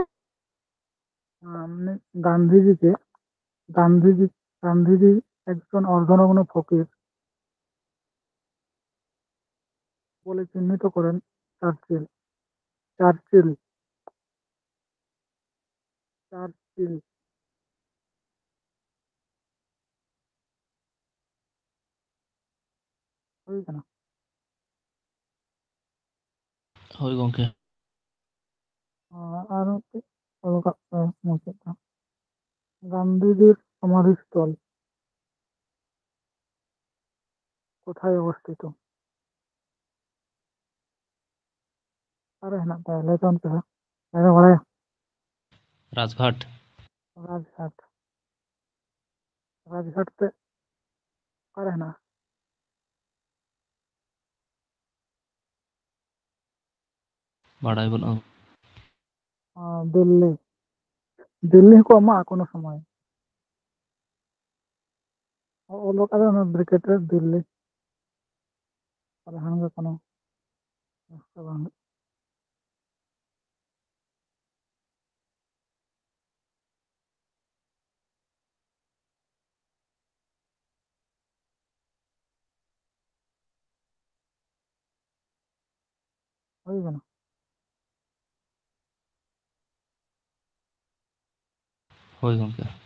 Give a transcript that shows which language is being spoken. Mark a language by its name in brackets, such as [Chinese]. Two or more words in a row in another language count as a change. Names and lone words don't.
[Bangla] আপনি গান্ধীজিকে গান্ধীজি গান্ধীজি একজন অর্ধনগ্ন ফকির বলে চিহ্নিত করেন চার্চিল। চার্চিল চার্চিল হয়েছে না। [Santali] ᱦᱳᱭ ᱜᱚᱝᱠᱮ [Bangla] আর হচ্ছে মুছে গান্ধীজির সমাধিস্থল কোথায় অবস্থিত? [Santali] ᱟᱨ ᱦᱮᱱᱟᱜ ᱛᱟᱭᱟ ᱞᱟᱹᱭ ᱛᱟᱵᱚᱱ ᱯᱮ ᱦᱟᱸᱜ ᱵᱟᱲᱟᱭᱟ᱾ ᱨᱟᱡᱽᱜᱷᱟᱴ ᱨᱟᱡᱽᱜᱷᱟᱴ ᱨᱟᱡᱽᱜᱷᱟᱴ ᱛᱮ ᱚᱠᱟᱨᱮ ᱦᱮᱱᱟᱜᱼᱟ? ᱵᱟᱲᱟᱭ ᱵᱟᱹᱱᱩᱜᱼᱟ দিল্লি। দিল্লি ᱦᱚᱸᱠᱚ ᱮᱢᱟᱜᱼᱟ [Bangla] কোনো সময়। [Santali] ᱚᱞ ᱠᱟᱫᱟ ᱚᱱᱟ ᱵᱨᱮᱠᱮᱴ ᱨᱮ দিল্লি। ᱛᱟᱦᱞᱮ ᱜᱮ [Bangla] কোনো সমস্যা [Santali] ᱵᱟᱝ ᱦᱩᱭᱩᱜ। [Bangla] হয়ে গেল। [Santali] ᱦᱳᱭ ᱜᱚᱝᱠᱮ